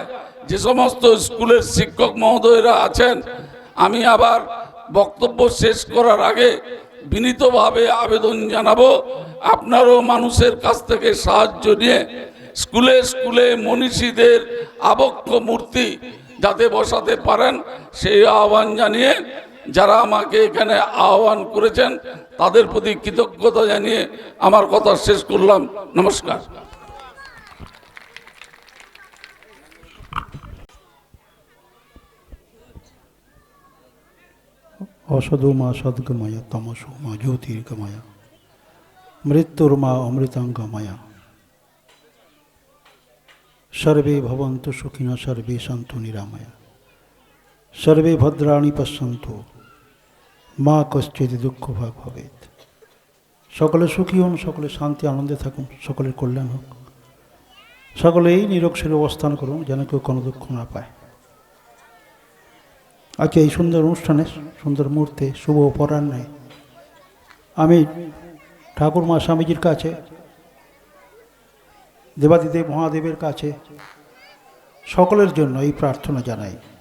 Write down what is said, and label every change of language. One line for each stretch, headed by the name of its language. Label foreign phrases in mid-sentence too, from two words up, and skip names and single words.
Bangla: যে সমস্ত স্কুলের শিক্ষক মহোদয়রা আছেন, আমি আবার বক্তব্য শেষ করার আগে বিনীতভাবে আবেদন জানাবো, আপনারও মানুষের কাছ থেকে সাহায্য নিয়ে স্কুলে স্কুলে মনীষীদের আবক্ষ মূর্তি যাতে বসাতে পারেন সেই আহ্বান জানিয়ে, যারা আমাকে এখানে আহ্বান করেছেন তাদের প্রতি কৃতজ্ঞতা জানিয়ে আমার কথা শেষ করলাম। নমস্কার।
Sanskrit: औषधो मा सद्गमय तमसो मा ज्योतिर्गमय मृत्युर्मा अमृतांगमय सर्वे भवन्तु सुखिनः सर्वे सन्तु निरामय सर्वे भद्राणि पश्यन्तु मा कश्चित् दुःखभाग् भवेत्।
Bangla: সকলে সুখী হন, সকলে শান্তি আনন্দে থাকুন, সকলের কল্যাণ হোক, সকলেই নিরক্ষরে অবস্থান করুন যেন কেউ কোনো দুঃখ না পায়। আজকে এই সুন্দর অনুষ্ঠানে, সুন্দর মুহূর্তে, শুভ অপরাহ্নে আমি ঠাকুর মা স্বামীজির কাছে, দেবাদিদেব মহাদেবের কাছে সকলের জন্য এই প্রার্থনা জানাই।